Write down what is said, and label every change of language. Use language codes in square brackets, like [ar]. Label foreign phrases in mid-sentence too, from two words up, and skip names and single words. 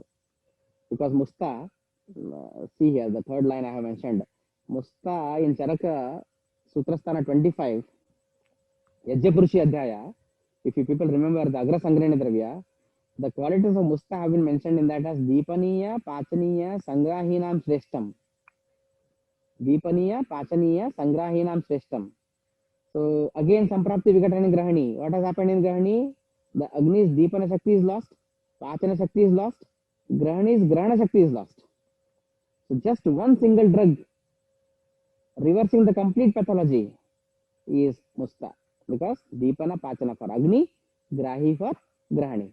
[en] Because Musta, see here, the third line I have mentioned, Musta in Charaka, Sutrasthana 25, Yajyapurushi Adhyaya, if you people remember the [sa] अग्र संग्रहणी द्रव्य, [en] the qualities of Musta have been mentioned in that as [sa] दीपनीय, पाचनीय, संग्रहिणां श्रेष्ठम्. दीपनीय, पाचनीय, संग्रहिणां श्रेष्ठम्. [en] So again, [sa] सम्प्राप्ति विघटनी ग्रहणी. [en] What has happened in Grahani? The Agni's [sa] दीपन शक्ति [en] is lost, [sa] पाचन शक्ति [en] is lost, Grahani's [sa] ग्रहण शक्ति [en] is lost. So just one single drug reversing the complete pathology is Musta. Because [sa] दीपन पाचन [en] for Agni, Grahi for Grahani.